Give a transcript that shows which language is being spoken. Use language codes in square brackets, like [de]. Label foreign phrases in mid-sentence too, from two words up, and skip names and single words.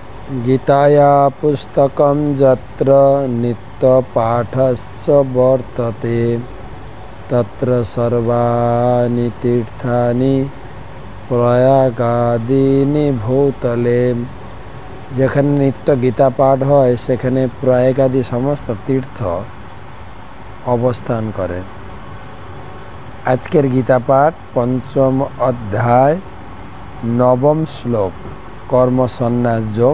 [sa] गीताया पुस्तकं यत्र नित्यपाठश्च वर्तते तत्र सर्वाणि तीर्थानि प्रयागादीनि भूतले। [bn] যেখানে নিত্য গীতা পাঠ হয় সেখানে প্রয়াগাদি সমস্ত তীর্থ অবস্থান করে। আজকের গীতা পাঠ পঞ্চম অধ্যায় নবম শ্লোক কর্মসন্ন্যাস যোগ।